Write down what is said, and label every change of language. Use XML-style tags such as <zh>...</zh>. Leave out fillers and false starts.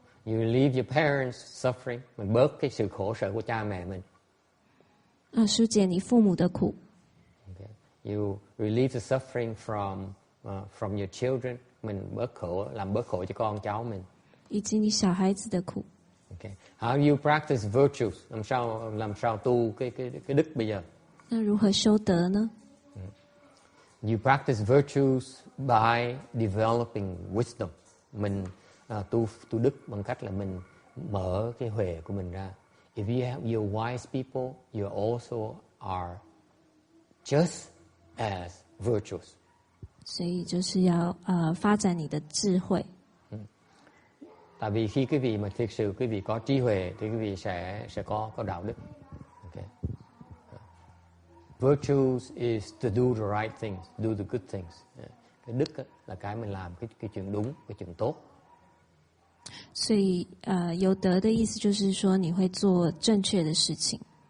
<en>You relieve your parents' suffering.</en> <vi>Mình bớt cái sự khổ sở của cha mẹ mình.</vi> <zh>疏解你父母的苦。</zh> <en>Okay. You relieve the suffering from your children.</en> <vi>Mình bớt khổ, làm bớt khổ cho con cháu mình.</vi> <zh>以及你小孩子的苦。</zh> <en>Okay. How do you practice virtues?</en> <vi>Làm sao tu cái đức bây giờ?</vi> <zh>那如何修德呢？</zh> <en>You practice virtues by developing wisdom.</en> <vi>Mình tu đức bằng cách là mình mở cái huệ của mình ra.</vi> <en>If you have your wise people, you also are just as virtuous.</en> <zh>所以就是要发展你的智慧。</zh> <vi>Tại vì khi quý vị mà thực sự quý vị có trí huệ thì quý vị sẽ có đạo đức.</vi> <en>Okay. Virtues is to do the right things, do the good things.</en> <vi>Cái đức là cái mình làm cái chuyện đúng, cái chuyện tốt.</vi> <zh>所以有德的意思就是说你会做正确的事情。</zh>